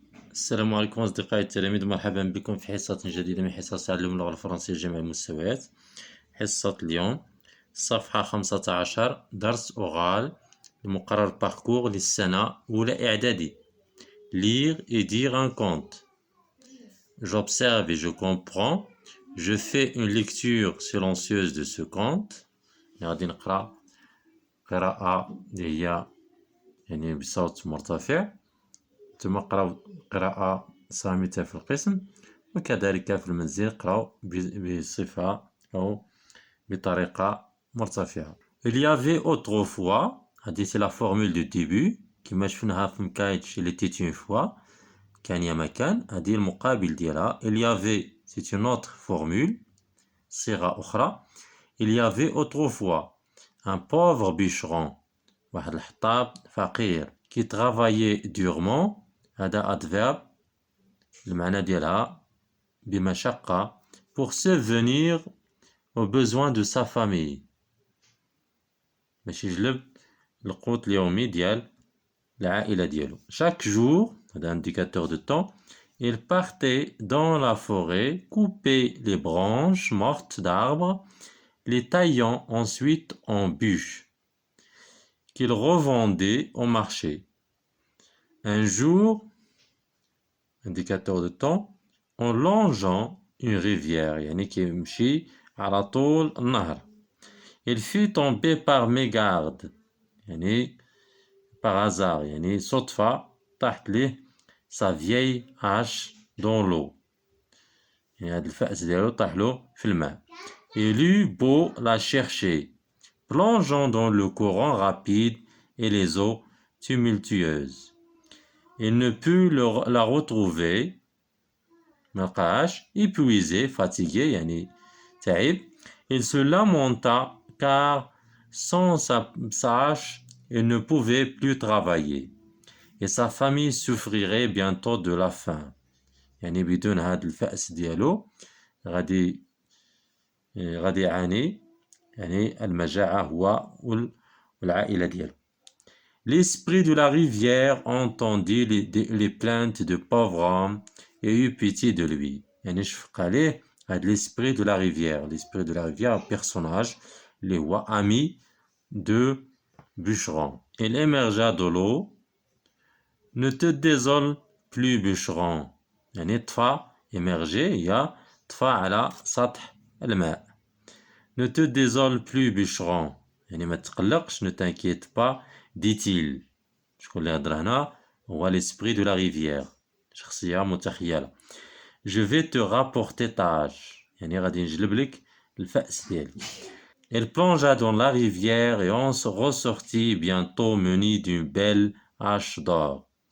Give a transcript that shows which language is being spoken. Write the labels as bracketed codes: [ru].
[ar] السلام عليكم أصدقائي التلاميذ، مرحبا بكم في حصة جديدة من حصص تعلم اللغة الفرنسية لجميع المستويات. حصة اليوم صفحة 15 درس أورال المقرر باركور للسنة أولى إعدادي. [fr] Lire et dire un conte. J'observe et je comprends. Je fais une lecture silencieuse de ce conte. [ar] غادي نقرأ قراءة اللي هي يعني بصوت مرتفع، ثم قراو قراءة صامتة في القسم، وكذلك في المنزل قراو بصفة أو بطريقة مرتفعة. [fr] Il y avait autrefois، هذه c'est la formule du début [ar] كما شفناها في مكايتش [fr] il était une fois، [ar] كان يا مكان، هذه المقابل ديالها. [fr] Il y avait c'est une autre formule، [ar] صيغة أخرى. [fr] Il y avait autrefois un pauvre bûcheron، [ar] واحد الحطاب فقير، [fr] qui travaillait durement، هذا adverbe [ar] المعنى ديالها بمشقة، [fr] pour subvenir aux besoins de sa famille، [ar] باش يجلب القوت اليومي ديال العائلة ديالو. [fr] Chaque jour، هذا indicateur de temps، il partait dans la forêt, couper les branches mortes d'arbres, les taillant ensuite en bûches, qu'il revendait au marché. Un jour، indicateur de temps، en longeant une rivière، [ar] يعني كيمشي على طول النهر. [fr] Il fut tombé par mégarde، يعني par hasard، [ar] يعني صدفة طاحت ليه [fr] sa vieille hache dans l'eau، [ar] يعني هاد الفأس ديالو طاح له في الماء. [fr] Il eut beau la chercher، plongeant dans le courant rapide et les eaux tumultueuses. Il ne put la retrouver، [ar] ملقاهاش، [fr] épuisé fatigué [ar] يعني تعب. [fr] Il se lamenta car sans sa hache il ne pouvait plus travailler et sa famille souffrirait bientôt de la faim. [ar] يعني بدون هاد الفأس ديالو غادي يعاني يعني المجاعة هو والعائلة ديالو. [fr] L'esprit de la rivière entendit les plaintes de pauvre homme et eut pitié de lui. [ar] يعني شفق عليه هاد [fr] l'esprit de la rivière. L'esprit de la rivière, personnage [ar] اللي هو [fr] ami de bûcheron. Il émergea de l'eau. Ne te désole plus bûcheron. [ar] يعني طفى [fr] émerger [ar] هي طفى على سطح الماء. [fr] Ne te désole plus bûcheron. [ar] يعني ما تقلقش، [fr] ne t'inquiète pas، dit-il. [ar] شكون اللي هضر هنا؟ هو [fr] l'esprit de la rivière، [ar] شخصية متخيلة. [fr] Je vais te rapporter ta hache، [ar] يعني غادي نجلب لك الفأس ديالك. [fr] Elle plongea dans la rivière et on se ressortit bientôt muni d'une belle hache d'or.